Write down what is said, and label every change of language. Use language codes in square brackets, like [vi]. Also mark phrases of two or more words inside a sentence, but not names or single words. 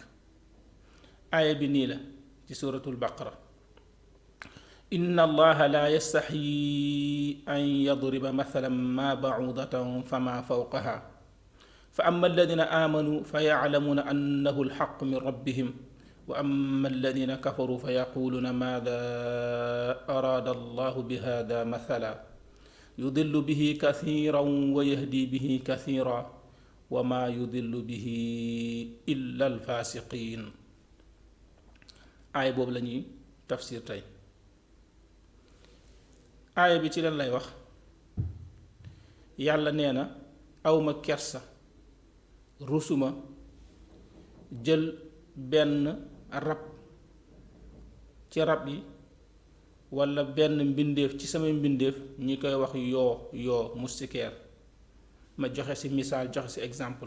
[wo] aaya bi nii la ci suratul baqara: [ar] إن الله لا يستحيي أن يضرب مثلا ما بعوضة فما فوقها فأما الذين آمنوا فيعلمون أنه الحق من ربهم وأما الذين كفروا فيقولون ماذا أراد الله بهذا مثلا يضل به كثيرا ويهدي به كثيرا وما يضل به إلا الفاسقين. [wo] aaya boobu la ñuy tafsir tey. aaya bi ci lan lay wax? yàlla nee na awma kersa, rusuma jël benn rab ci rab yi walla benn mbindeef ci sama mbindeef ñi koy wax yoo moustiquaire, ma joxe ci misaal, joxe ci exemple.